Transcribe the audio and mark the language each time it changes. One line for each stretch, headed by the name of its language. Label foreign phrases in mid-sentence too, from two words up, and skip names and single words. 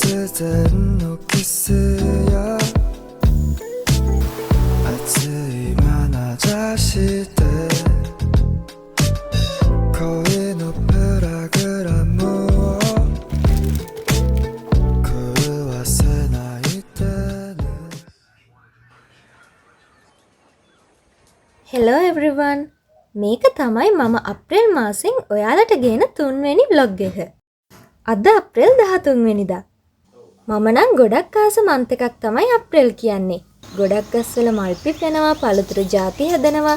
Japanese: 突然のキスや熱い眼差しで恋のプログラムを狂わせないでね
English: Hello everyone.
Sinhala: මේක තමයි මම අප්‍රේල් මාසෙන් ඔයාලට ගේන 3 වෙනි vlog එක. අද අප්‍රේල් 13 වෙනිදා. මම නම් ගොඩක් ආස මන්ත් එකක් තමයි අප්‍රේල් කියන්නේ. ගොඩක් ගස්වල මල් පිපෙනවා, පළතුරු ಜಾති හදනවා.